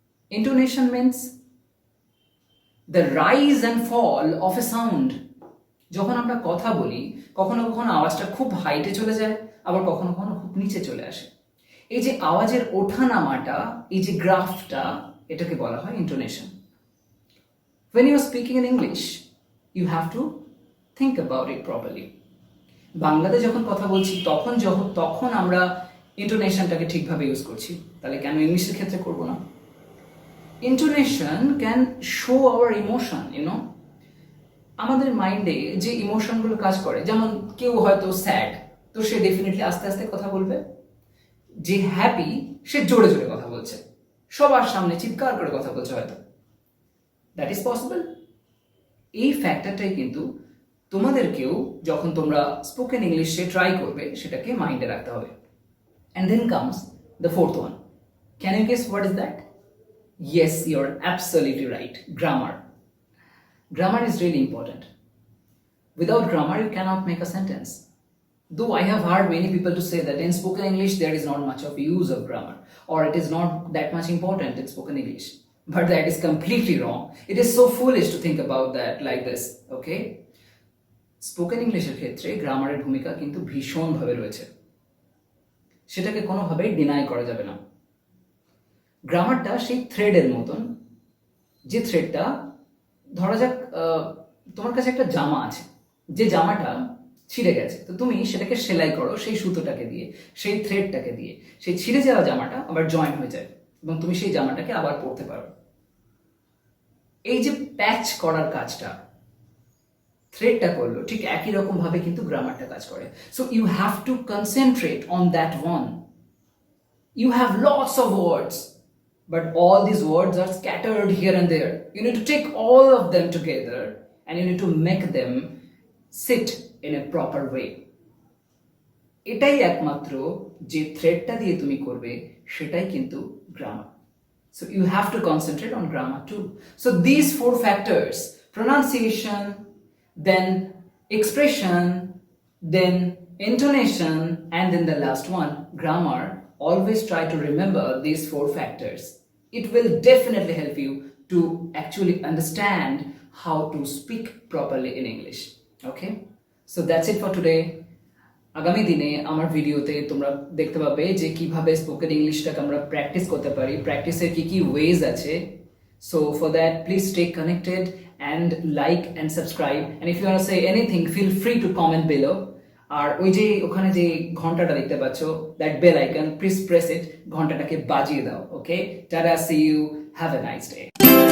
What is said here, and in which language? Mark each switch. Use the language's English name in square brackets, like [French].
[English] Intonation means the rise and fall of a sound. [Bangla] যখন আমরা কথা বলি কখনো কখনো আওয়াজটা খুব হাইটে চলে যায়, আবার কখনো কখনো খুব নিচে চলে আসে। এই যে আওয়াজের ওঠা নামাটা, এই যে গ্রাফটা, এটাকে বলা হয় intonation. [English] When you are speaking in English, you have to think about it properly. [Bangla] বাংলাতে যখন কথা বলছি তখন আমরা ইন্টোনেশনটাকে ঠিকভাবে ইউজ করছি, তাহলে কেন ইংলিশের ক্ষেত্রে করব না? [English] Intonation can show our emotion, you know. [Bangla] আমাদের মাইন্ডে যে ইমোশনগুলো কাজ করে, যেমন কেউ হয়তো স্যাড, তো সে ডেফিনেটলি আস্তে আস্তে কথা বলবে। যে হ্যাপি, সে জোরে জোরে কথা বলছে। সবার সামনে চিৎকার করে কথা বলছো হয়তো, [English] That is possible. [Bangla] এই ফ্যাক্টরটাই কিন্তু তোমাদেরকেও যখন তোমরা স্পোকেন ইংলিশে ট্রাই করবে সেটাকে মাইন্ডে রাখতে হবে। [English] And then comes the fourth one. Can you guess what is that? Yes, you're absolutely right. Grammar. Grammar is really important. Without grammar, you cannot make a sentence. Though I have heard many people to say that in spoken English there is not much of use of grammar, or it is not that much important in spoken English. But that is completely wrong. It is so foolish to think about that like this, okay? [Bangla] Spoken ইংলিশের ক্ষেত্রে গ্রামারের ভূমিকা কিন্তু ভীষণভাবে রয়েছে, সেটাকে কোনোভাবেই deny করা যাবে না। গ্রামারটা সেই থ্রেডের মতন, যে থ্রেডটা ধরা যাক তোমার কাছে একটা জামা আছে, যে জামাটা ছিঁড়ে গেছে, তো তুমি সেটাকে সেলাই করো সেই সুতোটাকে দিয়ে, সেই থ্রেডটাকে দিয়ে, সেই ছিঁড়ে যাওয়া জামাটা আবার জয়েন হয়ে যায় এবং তুমি সেই জামাটাকে আবার পরতে পারো। এই যে প্যাচ করার কাজটা থ্রেডটা করলো, ঠিক একই রকম ভাবে কিন্তু গ্রামারটা কাজ করে। [English] So you have to concentrate on that one. You have lots of words, but all these words are scattered here and there. You need to take all of them together and you need to make them sit in a proper way. [Bangla] এটাই একমাত্র যে থ্রেডটা দিয়ে তুমি করবে সেটাই কিন্তু grammar. [English] So you have to concentrate on grammar too. So these four factors, pronunciation, then expression, then intonation, and then the last one, grammar. Always try to remember these four factors. It will definitely help you to actually understand how to speak properly in English. Okay? So that's it for today. [Bangla] আগামী দিনে আমার ভিডিওতে তোমরা দেখতে পাবে যে কিভাবে spoken ইংলিশটাকে আমরা প্র্যাকটিস করতে পারি, প্র্যাকটিসের কি কি ওয়েজ আছে। [English] So for that, please stay connected and like and subscribe. And if you want to say anything, feel free to comment below. [Bangla] আর ওই যে ওখানে যে ঘন্টাটা দেখতে পাচ্ছ, [English] that bell icon, please press it, [Bangla] ঘন্টাটাকে বাজিয়ে দাও। [English] Okay, tata, see you, have a nice day.